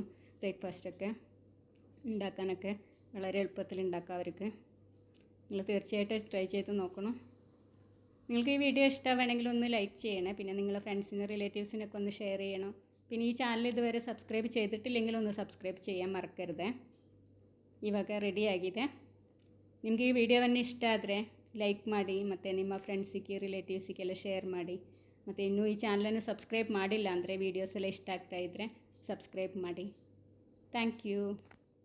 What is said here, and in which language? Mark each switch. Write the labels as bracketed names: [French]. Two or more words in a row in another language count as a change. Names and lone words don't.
[Malayalam] ബ്രേക്ക്ഫാസ്റ്റൊക്കെ ഉണ്ടാക്കാനൊക്കെ വളരെ എളുപ്പത്തിൽ ഉണ്ടാക്കാം അവർക്ക്. നിങ്ങൾ തീർച്ചയായിട്ടും ട്രൈ ചെയ്ത് നോക്കണം. നിങ്ങൾക്ക് ഈ വീഡിയോ ഇഷ്ടമാണെങ്കിൽ ഒന്ന് ലൈക്ക് ചെയ്യണേ. പിന്നെ നിങ്ങളുടെ ഫ്രണ്ട്സിനും റിലേറ്റീവ്സിനൊക്കെ ഒന്ന് ഷെയർ ചെയ്യണം. പിന്നെ ഈ ചാനൽ ഇതുവരെ ಸಬ್ಸ್ಕ್ರೈಬ್ ചെയ്തിട്ടില്ലെങ്കിൽ ഒന്ന് ಸಬ್ಸ್ಕ್ರೈಬ್ ചെയ്യാൻ ಮರೆಕരുത്. [Kannada] ಇವಾಗ ರೆಡಿ ಆಗಿದೆ. ನಿಮಗೆ ಈ ವಿಡಿಯೋವನ್ನು ಇಷ್ಟ ಆದರೆ ಲೈಕ್ ಮಾಡಿ, ಮತ್ತು ನಿಮ್ಮ ಫ್ರೆಂಡ್ಸಿಗೆ ರಿಲೇಟಿವ್ಸಿಗೆಲ್ಲ ಶೇರ್ ಮಾಡಿ. ಮತ್ತು ಇನ್ನೂ ಈ ಚಾನಲನ್ನು ಸಬ್ಸ್ಕ್ರೈಬ್ ಮಾಡಿಲ್ಲ ಅಂದರೆ ವೀಡಿಯೋಸ್ ಎಲ್ಲ ಇಷ್ಟ ಆಗ್ತಾಯಿದ್ರೆ ಸಬ್ಸ್ಕ್ರೈಬ್ ಮಾಡಿ. [English] thank you.